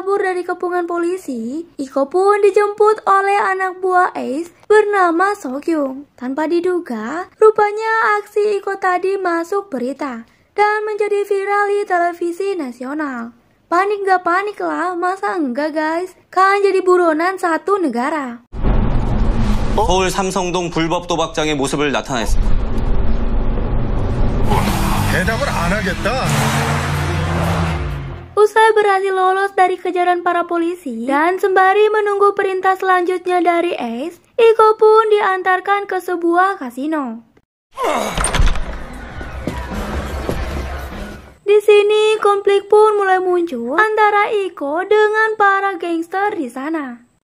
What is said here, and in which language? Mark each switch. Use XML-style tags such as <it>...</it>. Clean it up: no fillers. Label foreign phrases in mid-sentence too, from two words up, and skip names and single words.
<id>dari kepungan polisi, Iko pun dijemput oleh anak buah Ace bernama Sokyung. Tanpa diduga, rupanya aksi Iko tadi masuk berita dan menjadi viral di televisi nasional. Panik gak panik lah, masa enggak guys? Kan jadi buronan satu negara.</id> <ko>서울 삼성동 불법 도박장의 모습을 나타냈습니다. 대답을 안 하겠다.</ko> <id>Usai berhasil lolos dari kejaran para polisi dan sembari menunggu perintah selanjutnya dari Ace, Iko pun diantarkan ke sebuah kasino. Di sini konflik pun mulai muncul antara Iko dengan para gangster di sana.</id>